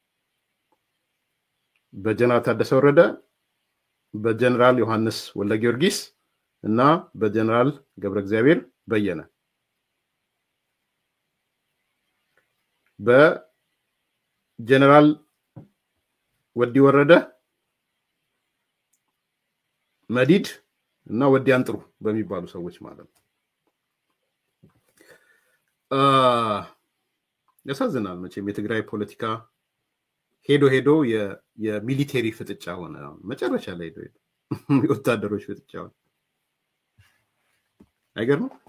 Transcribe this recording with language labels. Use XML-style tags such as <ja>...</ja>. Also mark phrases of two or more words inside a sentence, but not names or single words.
<am>በጀነራል ታደሰ ወረደ፣ በጀነራል ዮሐንስ ወልደ ጊዮርጊስ እና በጀነራል ገብረ እግዚአብሔር በየነ። በጀነራል ወዲ ወረደ፣ መዲድ እና ወዲያን ጥሩ በሚባሉ ሰዎች ማለት ነው። ያሳዝናል መቼም የትግራይ ፖለቲካ ሄዶ የሚሊቴሪ ፍጥጫ ሆነ። መጨረሻ ላይ ሄዶ የወታደሮች ፍጥጫ ሆነ። አይገርም?</am>